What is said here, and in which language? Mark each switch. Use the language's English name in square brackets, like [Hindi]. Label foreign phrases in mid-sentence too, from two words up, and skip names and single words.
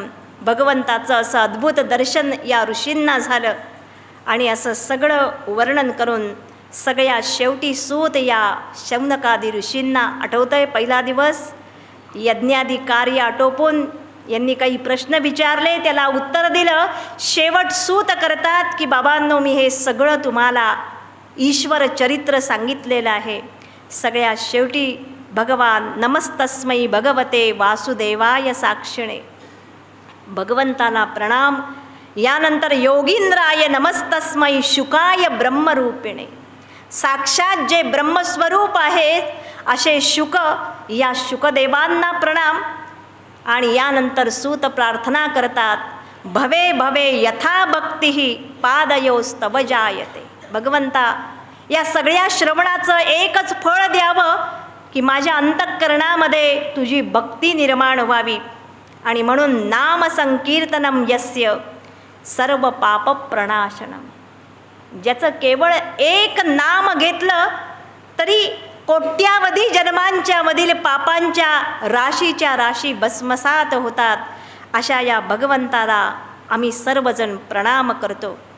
[Marathi] भगवंताचं असं अद्भुत दर्शन या ऋषींना झालं आणि असं सगळं वर्णन करून सगळ्या शेवटी सूत या शौनकादी ऋषींना आठवतंय, पहिला दिवस यज्ञादी कार्य आटोपून यांनी काही प्रश्न विचारले, त्याला उत्तर दिलं. शेवट सूत करतात की बाबांनो, मी हे सगळं तुम्हाला ईश्वर चरित्र सांगितलेलं आहे. सगळ्या शेवटी भगवान [Sanskrit] नमस्तस्मै भगवते वासुदेवाय साक्षिणे, [Marathi] भगवंताला प्रणाम. यानंतर [Sanskrit] योगींद्राय नमस्तस्मै शुकाय ब्रह्मरूपिणे, [Marathi] साक्षात जे ब्रह्मस्वरूप आहेत असे शुक, या शुकदेवांना प्रणाम. आणि यानंतर सूत प्रार्थना करतात, [Sanskrit] भवे भवे यथा भक्ती पादयोस्तव जायते. [Marathi] भगवंता, या सगळ्या श्रवणाचं एकच फळ द्यावं की माझ्या अंतःकरणामध्ये तुझी भक्ती निर्माण व्हावी. आणि म्हणून [Sanskrit] नाम संकीर्तनम यस्य सर्व पाप प्रणाशनम, [Marathi] ज्याचं केवळ एक नाम घेतलं तरी कोट्यावधी जन्मांच्या मधील पापांच्या राशीच्या राशी भस्मसात होतात. अशा या भगवंताला आम्ही सर्वजण प्रणाम करतो.